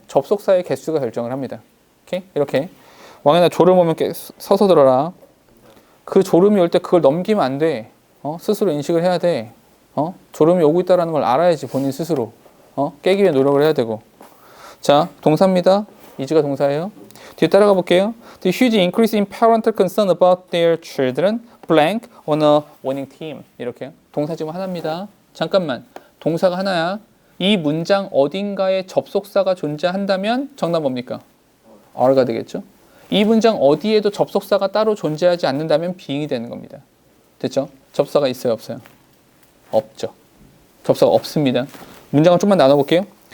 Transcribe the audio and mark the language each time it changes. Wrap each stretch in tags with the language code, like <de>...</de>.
<ko>접속사의 개수가 결정을 합니다. 오케이? 이렇게 왕이나 졸음 오면 서서 들어라. 그 졸음이 올 때 그걸 넘기면 안 돼. 스스로 인식을 해야 돼. 졸음이 오고 있다는 걸 알아야지 본인 스스로. 깨기 위해 노력을 해야 되고. 자, 동사입니다. is가 동사예요. 뒤에 따라가 볼게요.</ko> <en>The huge increase in parental concern about their children blank on a winning team.</en> <ko>이렇게 동사 지금 하나입니다. 잠깐만. 동사가 하나야. 이 문장 어딘가에 접속사가 존재한다면 정답 뭡니까? are가 되겠죠. 이 문장 어디에도 접속사가 따로 존재하지 않는다면 being이 되는 겁니다. 됐죠? 접속사가 있어요, 없어요? 없죠. 접속사가 없습니다. 문장을 좀만 나눠볼게요.</ko>